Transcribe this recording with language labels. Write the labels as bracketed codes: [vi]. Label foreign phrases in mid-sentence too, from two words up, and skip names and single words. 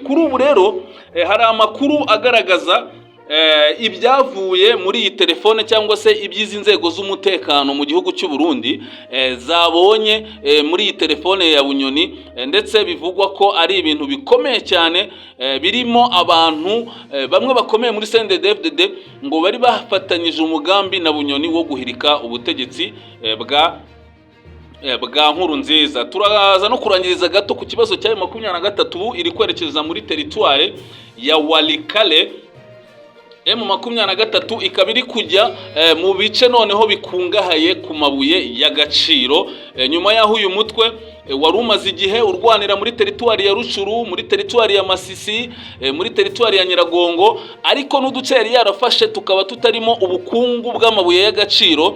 [rw] Kuri ubu rero hari amakuru agaragaza ibyavuye muri iyi telefone cyangwa se ibyizi nzego z'umutekano mu gihugu cy'u Burundi zabonye muri iyi telefone ya Bunyoni, ndetse bivugwa ko ari ibintu bikomeye cyane, birimo abantu bamwe bakomeye muri CNDD-FDD ngo bari bafatanyije umugambi na Bunyoni wo guhirika ubutegetsi bwa nkuru nziza. Turaza no kurangiriza gato ku kibazo cya 23 iri kwerekeza muri teritware ya Walikale. M23 ikaba iri kujya mu bice noneho bikungahaye ku mabuye y'agaciro, nyuma yaho uyu mutwe wari umaze igihe urwanira muri teritwari ya Rucuru, muri teritwari ya Masisi, muri teritwari ya Nyiragongo, ariko n'uduce yari yarafashe tukaba tutarimo ubukungu bw'amabuye y'agaciro.